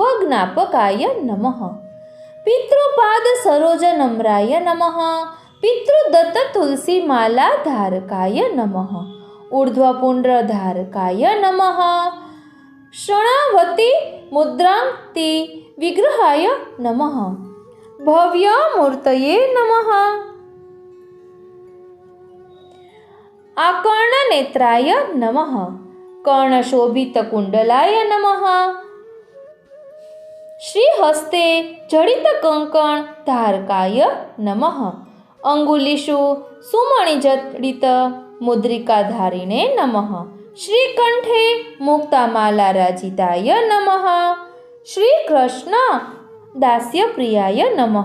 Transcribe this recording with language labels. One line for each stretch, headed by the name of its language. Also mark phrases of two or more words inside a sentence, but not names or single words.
Sanskrit: જ્ઞાપકાય નમઃ, પિતૃપાદ સરોજ નમ્રાય નમઃ, પિતૃદત્ત તુલસી માલા ધારકાય નમઃ, ઊર્ધ્વપુંડ્ર ધારકાય નમઃ, શણાવતી મુદ્રાંતિ વિગ્રહાય નમઃ, ભવ્ય મૂર્તયે નમઃ, આકર્ણ નેત્રાય નમઃ, કર્ણશોભિત કુંડલાય નમઃ, श्रीहस्ते जडितकङ्कण धारकाय नमः। अंगुलीषु सुमणिजडित मुद्रिकाधारिणे नमः। श्रीकण्ठे मुक्तामालाराजिताय नमः। श्रीकृष्ण दास्यप्रियाय नमः।